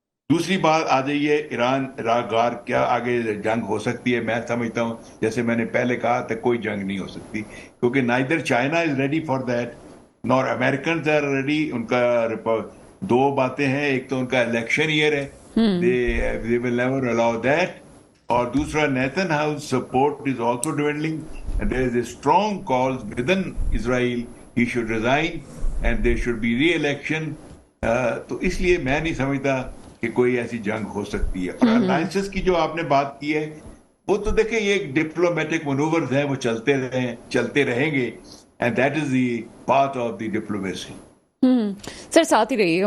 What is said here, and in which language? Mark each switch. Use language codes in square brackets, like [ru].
[ur] دوسری بات آ جائیے ایران عراق غار کیا آگے جنگ ہو سکتی ہے؟ میں سمجھتا ہوں جیسے میں نے پہلے کہا تھا کوئی جنگ نہیں ہو سکتی، کیونکہ [en] Neither China is ready for that nor Americans are ready. [ur] ان کا دو باتیں ہیں، ایک تو ان کا الیکشن ایئر ہے، [en] they will never allow that، [ur] اور دوسرا [en] Netanyahu's support is also dwindling and there is a strong call within Israel he should resign and there should be re-election. [ur] تو اس لیے میں نہیں سمجھتا کہ کوئی ایسی جنگ ہو سکتی ہے. اور الائنسز کی جو آپ نے بات کی ہے وہ تو دیکھیں یہ ڈپلومیٹک منورز ہیں، وہ چلتے رہیں گے [en] and that is the path of the diplomacy. [ur] سر ساتھ ہی رہیے گا.